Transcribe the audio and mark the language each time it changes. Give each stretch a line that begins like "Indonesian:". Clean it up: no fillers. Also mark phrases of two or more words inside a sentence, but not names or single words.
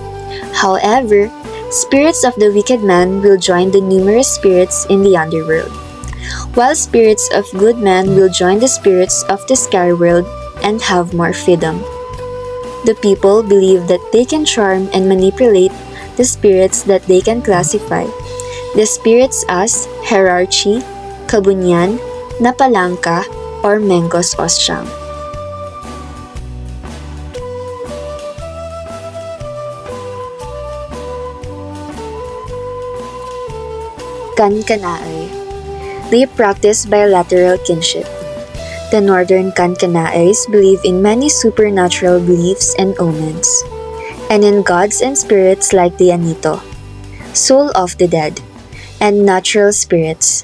English: However, spirits of the wicked man will join the numerous spirits in the underworld, while spirits of good men will join the spirits of the sky world and have more freedom. The people believe that they can charm and manipulate the spirits that they can classify. The spirits as hierarchy, kabunyan, napalangka, or mengos osyang. Kankanaay. They practice bilateral kinship. The northern Kankanaais believe in many supernatural beliefs and omens, and in gods and spirits like the Anito, soul of the dead, and natural spirits.